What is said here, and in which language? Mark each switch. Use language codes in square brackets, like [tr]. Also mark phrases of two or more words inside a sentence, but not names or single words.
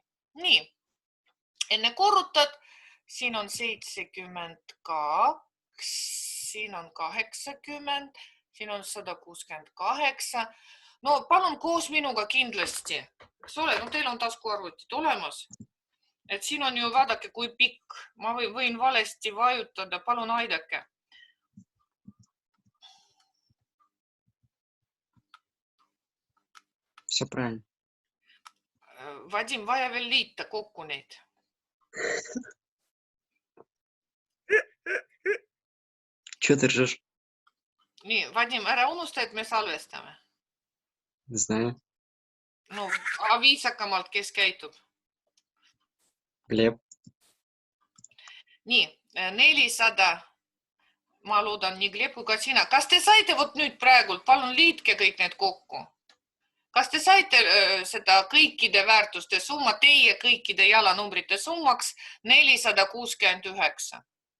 [et] Nii, enne korrutad, siin on 72, siin on 80, siin on 168. No palun koos minuga kindlasti. Eks ole, no teil on taskuarvutid olemas. Et siin on ju, vaadake, kui pikk. Ma võin valesti vajutada. Palun aidake. [ru] Все правильно. [et] Vadim, vaja veel liita kokku neid. [ru] Чего ты ржешь? [et] Nii, Vadim, ära unusta, et me salvestame. [ru] Не знаю. [et] No, viisakamalt, kes käitub. Глеб. Nii, 400. Ma loodan nii Gleb kui ka sina. Kas te saite vot nüüd praegult? Palun liitke kõik need kokku. Kas te saite seda kõikide väärtuste summa, teie kõikide jalanumbrite summaks 469?